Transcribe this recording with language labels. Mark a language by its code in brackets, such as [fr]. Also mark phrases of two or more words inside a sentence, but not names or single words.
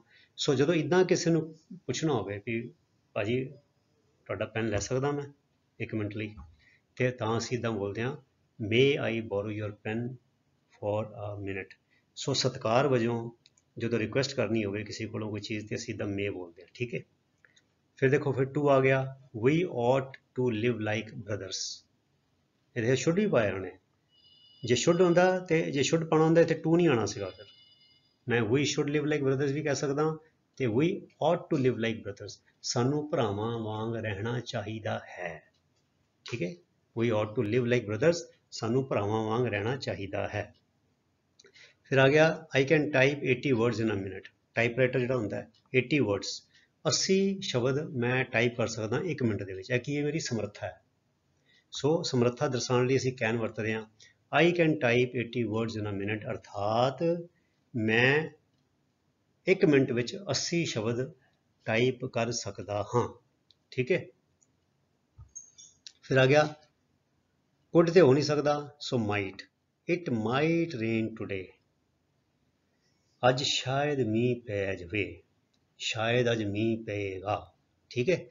[pa] ਸੋ ਜਦੋਂ ਇੱਦਾਂ ਕਿਸੇ ਨੂੰ ਪੁੱਛਣਾ ਹੋਵੇ ਵੀ ਭਾਜੀ ਤੁਹਾਡਾ ਪੈਨ ਲੈ ਸਕਦਾ ਮੈਂ 1 ਮਿੰਟ ਲਈ, ਤੇ ਤਾਂ ਅਸੀਂ ਇੱਦਾਂ ਬੋਲਦੇ ਹਾਂ [en] May I borrow your pen for a minute. [pa] ਸੋ ਸਤਿਕਾਰ ਵਜੋਂ ਜਦੋਂ ਰਿਕੁਐਸਟ ਕਰਨੀ ਹੋਵੇ ਕਿਸੇ ਕੋਲੋਂ ਕੋਈ ਚੀਜ਼, ਤੇ ਅਸੀਂ ਇੱਦਾਂ ਮੇ ਬੋਲਦੇ ਹਾਂ, ਠੀਕ ਹੈ। ਫਿਰ ਦੇਖੋ ਫਿਰ ਟੂ ਆ ਗਿਆ, [en] We ought to live like brothers, [pa] ਇਹਦੇ ਸ਼ੁੱਡ ਹੀ ਪਾਇਆ ਉਹਨੇ। ਜੇ ਸ਼ੁੱਡ ਹੁੰਦਾ ਤੇ ਜੇ ਸ਼ੁੱਡ ਪਾਉਣਾ ਹੁੰਦਾ ਇੱਥੇ ਟੂ ਨਹੀਂ ਆਉਣਾ ਸੀਗਾ। ਫਿਰ ਮੈਂ [en] we should live like brothers [pa] ਵੀ ਕਹਿ ਸਕਦਾ, ਤੇ [en] we ought to live like brothers, [pa] ਸਾਨੂੰ ਭਰਾਵਾਂ ਵਾਂਗ ਰਹਿਣਾ ਚਾਹੀਦਾ ਹੈ, ਠੀਕ ਹੈ। [en] We ought to live like brothers, [pa] ਸਾਨੂੰ ਭਰਾਵਾਂ ਵਾਂਗ ਰਹਿਣਾ ਚਾਹੀਦਾ ਹੈ। ਫਿਰ ਆ ਗਿਆ [en] I can type 80 words in a minute, [pa] ਟਾਈਪਰਾਈਟਰ ਜਿਹੜਾ ਹੁੰਦਾ ਹੈ 80 words 80 ਸ਼ਬਦ ਮੈਂ ਟਾਈਪ ਕਰ ਸਕਦਾ 1 ਮਿੰਟ ਦੇ ਵਿੱਚ। ਇਹ ਕੀ ਹੈ, ਮੇਰੀ ਸਮਰੱਥਾ ਹੈ। ਸੋ ਸਮਰੱਥਾ ਦਰਸਾਉਣ ਲਈ ਅਸੀਂ ਕੈਨ ਵਰਤਦੇ ਹਾਂ [en] I can type 80 words in a minute, [pa] ਅਰਥਾਤ ਮੈਂ 1 ਮਿੰਟ ਵਿੱਚ 80 ਸ਼ਬਦ ਟਾਈਪ ਕਰ ਸਕਦਾ ਹਾਂ, ਠੀਕ ਹੈ। ਫਿਰ ਆ ਗਿਆ ਕੁਡ ਤੇ ਹੋ ਨਹੀਂ ਸਕਦਾ, ਸੋ ਮਾਈਟ, [en] it might rain today, [pa] ਅੱਜ ਸ਼ਾਇਦ ਮੀਂਹ ਪੈ ਜਾਵੇ, ਸ਼ਾਇਦ ਅੱਜ ਮੀਂਹ ਪਏਗਾ, ਠੀਕ ਹੈ।